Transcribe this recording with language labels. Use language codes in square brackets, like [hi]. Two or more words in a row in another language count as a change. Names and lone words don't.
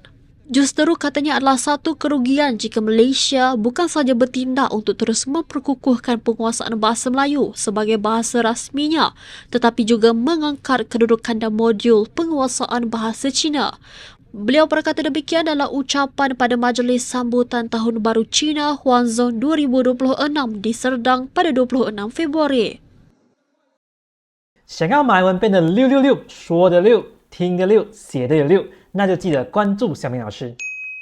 [ms] Justeru katanya adalah satu kerugian jika Malaysia bukan sahaja bertindak untuk terus memperkukuhkan penguasaan bahasa Melayu sebagai bahasa rasminya, tetapi juga mengangkat kedudukan dan modul penguasaan bahasa Cina. Beliau berkata demikian dalam ucapan pada Majlis Sambutan Tahun Baru Cina Huanzhong 2026 di Serdang pada 26 Februari. [zh] 想要马来文变得666，说的6，听的6，写的也6，那就记得关注小明老师。